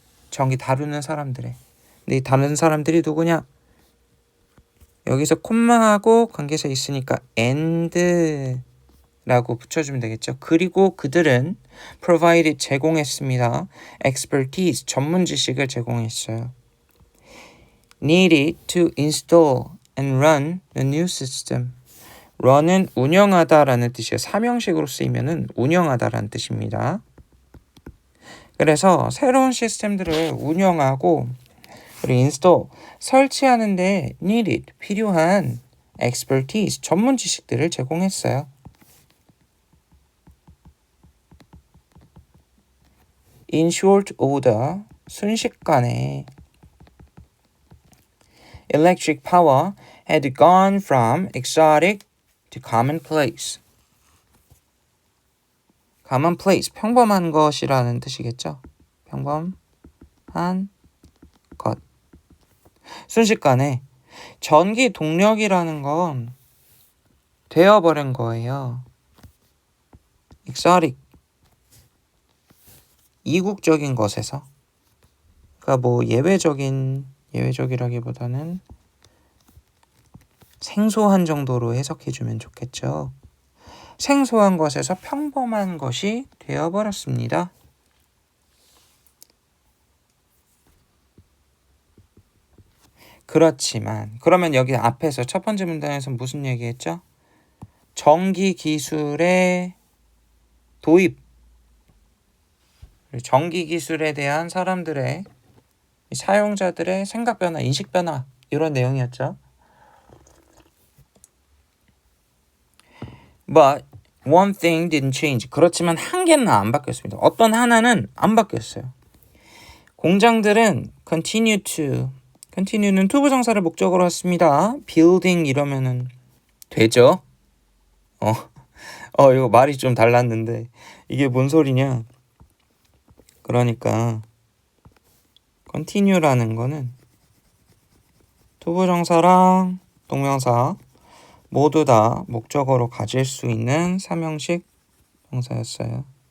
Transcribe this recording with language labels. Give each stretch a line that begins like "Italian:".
Korean: 전기 다루는 사람들의. 근데 이 다루는 사람들이 누구냐? 여기서 콤마하고 관계사 있으니까 and라고 붙여주면 되겠죠. 그리고 그들은 provided 제공했습니다. expertise 전문 지식을 제공했어요.
English: needed to install and run the new system.
Korean: run은 운영하다라는 뜻이에요. 사명식으로 쓰이면은 운영하다라는 뜻입니다. 그래서 새로운 시스템들을 운영하고 그리고 install 설치하는데 needed 필요한 expertise 전문 지식들을 제공했어요.
English: in short order
Korean: 순식간에
English: electric power had gone from exotic to commonplace.
Korean: commonplace 평범한 것이라는 뜻이겠죠. 평범한 것. 순식간에 전기 동력이라는 건 되어버린 거예요. exotic 이국적인 것에서 그러니까 뭐 예외적이라기보다는 생소한 정도로 해석해주면 좋겠죠. 생소한 것에서 평범한 것이 되어버렸습니다. 그렇지만 그러면 여기 앞에서 첫 번째 문단에서 무슨 얘기했죠? 전기 기술의 도입, 전기 기술에 대한 사람들의 사용자들의 생각 변화, 인식 변화 이런 내용이었죠.
English: But one thing didn't change.
Korean: 그렇지만 한 개는 안 바뀌었습니다. 어떤 하나는 안 바뀌었어요. 공장들은 continue는 투부정사를 목적으로 했습니다. building 이러면은 되죠? 이거 말이 좀 달랐는데 이게 뭔 소리냐? 그러니까 continue라는 거는 투부정사랑 동명사 모두 다 목적어로 가질 수 있는 삼형식 동사였어요.